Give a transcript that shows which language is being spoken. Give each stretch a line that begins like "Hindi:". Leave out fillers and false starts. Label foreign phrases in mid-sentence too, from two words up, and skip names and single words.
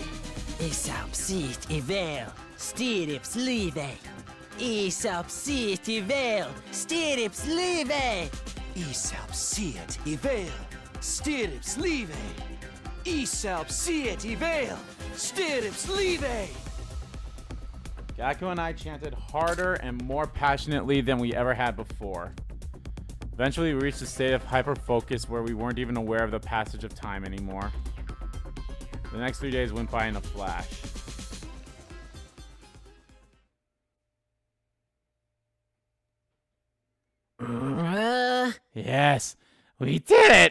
English: Isapsit ivel, stirrups live. Isapsit ivel, stirrups live. Isapsiet ivel, stirrups live. Isapsiet ivel, stirrups live. Gaku and I chanted harder and more passionately than we ever had before. Eventually, we reached a state of hyper-focus where we weren't even aware of the passage of time anymore. The next 3 days went by in a flash. Yes, we did it!